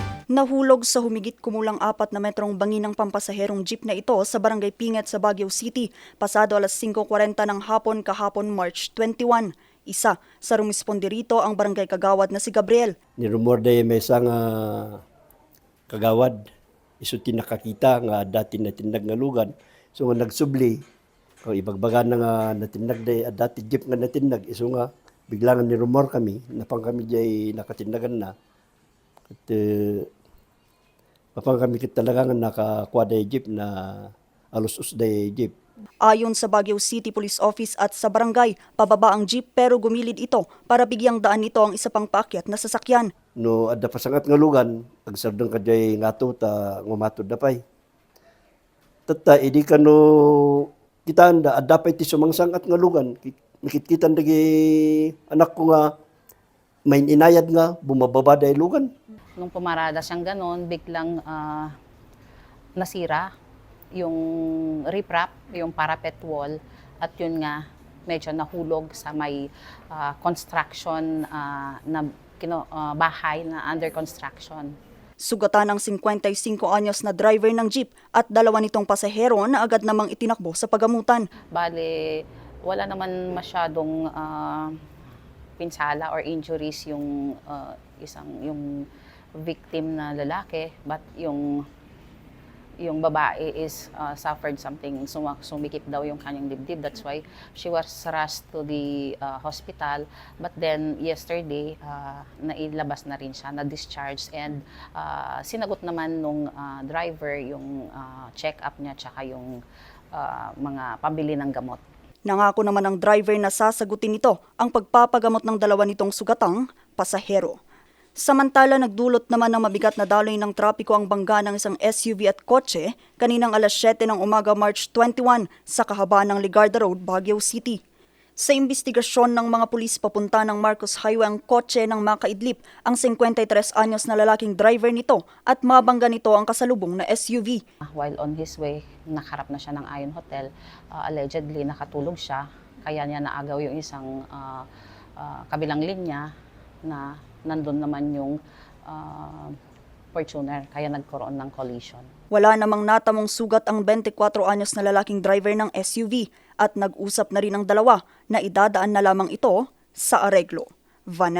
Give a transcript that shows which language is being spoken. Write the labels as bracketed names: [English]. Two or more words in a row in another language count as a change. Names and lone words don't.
[Filipino] Nahulog sa humigit kumulang 4 na metrong bangi ng pampasaherong jeep na ito sa Barangay Pinget sa Baguio City, pasado alas 5:40 ng hapon kahapon March 21. Isa sa rumisponde rito ang barangay kagawad na si Gabriel. [Iloko] Nirumor day may isang kagawad, isuti nakakita nga dati natindag nga lugan. So nga nagsubli, kung ibagbagan na nga natindag day, dati jeep nga natindag, iso nga biglangan nirumor kami, napang kami jay nakatindagan na. At mapang kami talaga nga nakakuha day jeep na alos-us day jeep. [Filipino] Ayon sa Baguio City Police Office at sa barangay, pababa ang jeep pero gumilid ito para bigyang daan nito ang isa pang paakyat na sasakyan. [Iloko] No, adda pasangat nga lugan, agsardang kadjay ngato ta ngumatod dapay. Tata, idi ka no, kita anda, adda pa'y ti sumangsangat nga lugan. Nakit-kitan dagi anak ko nga, may inayad nga, bumababa day lugan. [Filipino] Nung pumarada siyang ganon, biglang nasira yung riprap, yung parapet wall, at yun nga, medyo nahulog sa may construction na bahay na [English] under construction. [Filipino] Sugatan ng 55 anyos na driver ng jeep at dalawa nitong pasahero na agad namang itinakbo sa pagamutan. Bale, wala naman masyadong pinsala or injuries yung yung victim na lalaki, but yung babae [English] is suffered something, [Filipino] sumikip daw yung kanyang dibdib. [English] That's why she was rushed to the hospital. But then yesterday, [Filipino] nailabas na rin siya, na-discharge, and sinagot naman nung driver yung check-up niya tsaka yung mga pambili ng gamot. Nangako naman ang driver na sasagutin nito ang pagpapagamot ng dalawa nitong sugatang pasahero. Samantala, nagdulot naman ng mabigat na daloy ng trapiko ang bangga ng isang SUV at kotse kaninang alas 7 ng umaga March 21 sa kahabaan ng Ligarda Road, Baguio City. Sa imbestigasyon ng mga pulis, papunta ng Marcos Highway ang kotse ng makaidlip ang 53 anyos na lalaking driver nito at mabangga nito ang kasalubong na SUV. [English] While on his way, [Filipino] nakaharap na siya ng Ion Hotel. Allegedly, nakatulog siya, kaya niya naagaw yung isang kabilang linya na nandun naman yung Fortuner, kaya nagkaroon ng collision. Wala namang natamong sugat ang 24 anyos na lalaking driver ng SUV at nag-usap na rin ang dalawa na idadaan na lamang ito sa areglo.